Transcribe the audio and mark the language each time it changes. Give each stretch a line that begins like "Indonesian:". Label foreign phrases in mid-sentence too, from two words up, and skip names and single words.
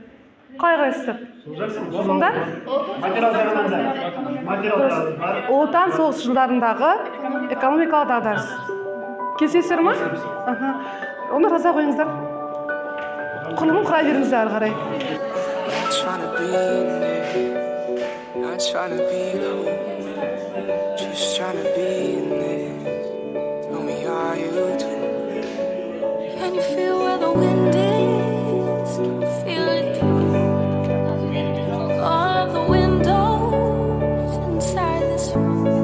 Kazakh: Қайғысы? Сонда? Ұлы отан соғыс жылдарындағы экономикалық дағдарыс. Келісесіздер ме? Оны жаза қойыңыздар. Құрылымын құра беріңіздер ары қарай.
English: Can you feel where the wind is? Can you feel it through all of the windows inside this room?